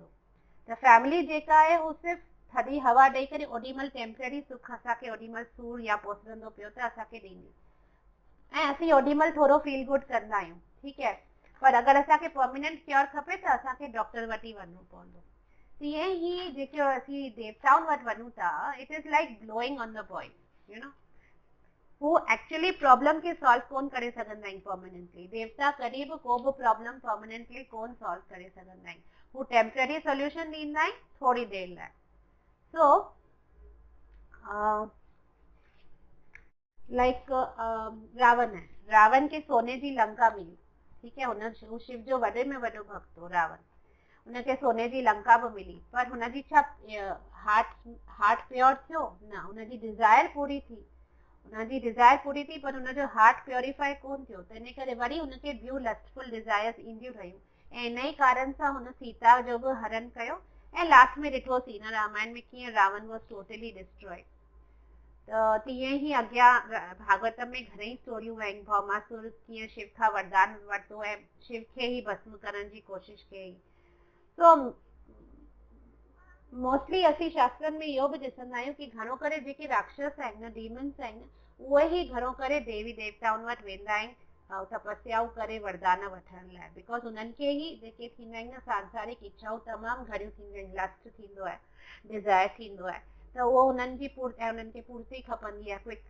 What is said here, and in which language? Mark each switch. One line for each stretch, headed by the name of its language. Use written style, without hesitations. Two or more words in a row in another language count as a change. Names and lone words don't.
Sindhi: त फैमिली जेका आहे हू सिर्फ़ु थधी हवा ॾेई करे ओॾीमहिल टेम्पररी सुख असांखे ओॾीमहिल सूरु या पोसंदो पियो त असांखे ॾींदी ऐं असीं ओॾीमहिल थोरो
English: feel good
Sindhi: कंदा आहियूं, ठीकु आहे। पर अगरि असांखे
English: permanent cure
Sindhi: खपे त असांखे डॉक्टर वटि ई वञिणो पवंदो। तीअं ई जेके असीं देवताउनि वटि वञूं था,
English: it is like blowing on the boil,
Sindhi: हू एक्चुअली प्रॉब्लम खे सॉल्व कोन करे सघंदा आहिनि परमानेंटली। देवता कॾहिं बि को बि प्रॉब्लम परमानेंटली कोन सॉल्व करे सघंदा आहिनि, हू
English: temporary solution
Sindhi: ॾींदा आहिनि थोरी देरि लाइ।
English: so like
Sindhi: रावण है, रावण के सोने जी लंका मिली,
Hindi: ठीक है,
Sindhi: हू शिव जो वॾे में वॾो भक्त हो रावण, उनखे सोने जी लंका बि मिली, पर हुनजी छा
English: heart pure
Sindhi: थियो? न, हुनजी डिज़ायर पूरी थी, पर हुनजो हार्ट प्योरीफाई कोन थियो, त इन करे वरी हुनखे ॿियूं
English: lustful desires
Sindhi: ईंदियूं रहियूं ऐं इन ई कारण सां हुन सीता जो बि हरण कयो ऐं लास्ट में ॾिठोसीं हिन रामायण में कीअं रावण
English: was totally destroyed.
Sindhi: त तीअं ई अॻियां भागवत में घणेई स्टोरियूं आहिनि, भौमासुर कीअं शिव खां वरदान वरितो ऐं शिव खे ई भस्म करण जी कोशिश कई।
English: so mostly
Sindhi: असीं शास्त्रनि में इहो बि ॾिसंदा आहियूं कि घणो करे जेके राक्षस आहिनि न, डीमन्स आहिनि, उहे ई घणो करे देवी देवताउनि वटि वेंदा आहिनि तपस्याऊं करे वरदान वठण लाइ, बिकॉज उन्हनि खे ई जेके थींदा आहिनि न सांसारिक इच्छाऊं तमामु घणियूं थींदियूं आहिनि, लस्ट थींदो आहे, डिज़ायर थींदो आहे, त उहो उन्हनि खे पूर्ति खपंदी आहे क्विक।